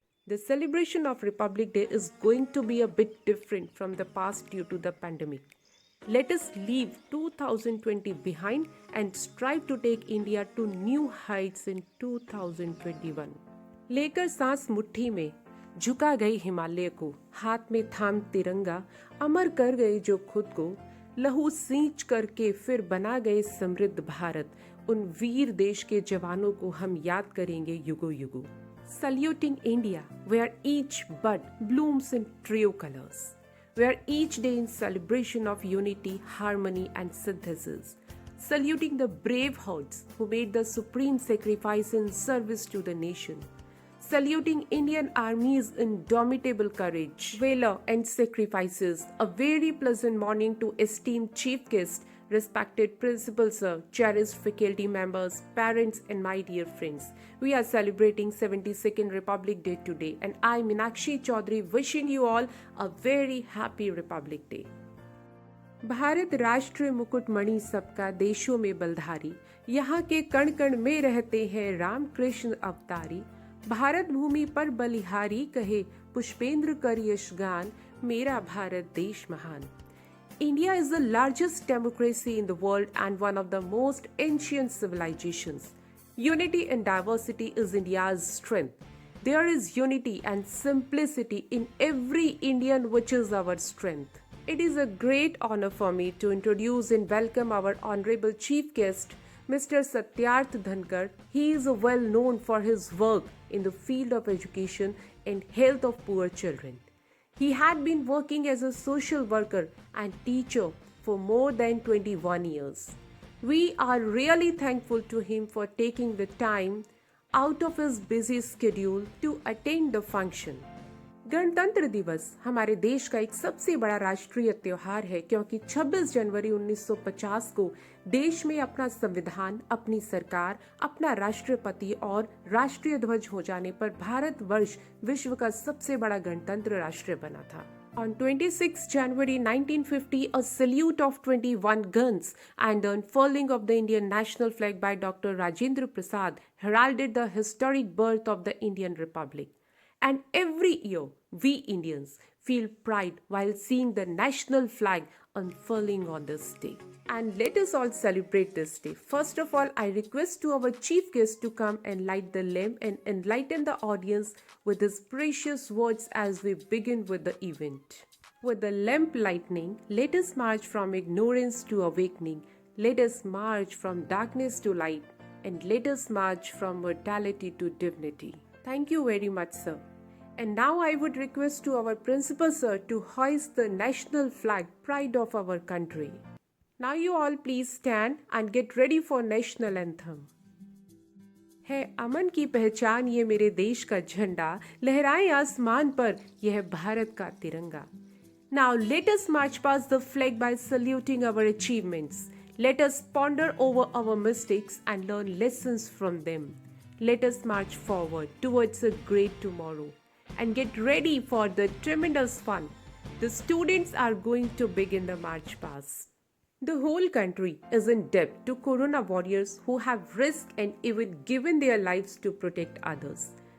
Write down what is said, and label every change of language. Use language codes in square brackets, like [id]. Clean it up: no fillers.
[en] The celebration of Republic Day is going to be a bit different from the past due to the pandemic. Let us leave 2020 behind and strive to take India to new heights in 2021. [hi] लेकर सांस मुट्ठी में झुका गई हिमालय को, हाथ में थाम तिरंगा, अमर कर गए जो खुद को, लहू सींच करके फिर बना गए समृद्ध भारत। उन वीर देश के जवानों को हम याद करेंगे युगों युगों। [en] Saluting India, where each bud blooms in trio colors, where each day in celebration of unity, harmony, and synthesis. Saluting the brave hearts who made the supreme sacrifice in service to the nation. Saluting Indian Army's indomitable courage, valor, and sacrifices. A very pleasant morning to esteemed chief guest, respected principal sir, cherished faculty members, parents, and my dear friends. We are celebrating 72nd Republic Day today, and I, Meenakshi Chaudhary, wishing you all a very happy Republic Day. [hi] Bharat राष्ट्र मुकुटमणि सबका देशों में बलधारी, यहाँ के कण कण में रहते हैं राम कृष्ण अवतारी। भारत भूमि पर बलिहारी कहे पुष्पेंद्र कर यशगान, मेरा भारत देश महान। [en] India is the largest democracy in the world and one of the most ancient civilizations. Unity and diversity is India's strength. There is unity and simplicity in every Indian, which is our strength. It is a great honor for me to introduce and welcome our honorable chief guest, Mr. Satyarth Dhankar. He is well known for his work in the field of education and health of poor children. He had been working as a social worker and teacher for more than 21 years. We are really thankful to him for taking the time out of his busy schedule to attend the function. [hi] गणतंत्र दिवस हमारे देश का एक सबसे बड़ा राष्ट्रीय त्योहार है, क्योंकि 26 जनवरी 1950 को देश में अपना संविधान, अपनी सरकार, अपना राष्ट्रपति और राष्ट्रीय ध्वज हो जाने पर भारतवर्ष विश्व का सबसे बड़ा गणतंत्र राष्ट्र बना था। [en] On 26 January 1950, a salute of 21 guns and the unfurling of the Indian national flag by Dr. Rajendra Prasad heralded the historic birth of the Indian Republic. And every year, we Indians feel pride while seeing the national flag unfurling on this day. And let us all celebrate this day. First of all, I request to our chief guest to come and light the lamp and enlighten the audience with his precious words as we begin with the event. With the lamp lightning, let us march from ignorance to awakening. Let us march from darkness to light. And let us march from mortality to dignity. Thank you very much, sir. And now I would request to our principal sir to hoist the national flag, pride of our country. Now you all please stand and get ready for national anthem. [hi] है अमन की पहचान ये मेरे देश का झंडा, लहराए आसमान पर यह भारत का तिरंगा. [en] Now let us march past the flag by saluting our achievements. Let us ponder over our mistakes and learn lessons from them. Let us march forward towards a great tomorrow and get ready for the tremendous fun. The students are going to begin the march past. The whole country is in debt to Corona warriors who have risked and even given their lives to protect others.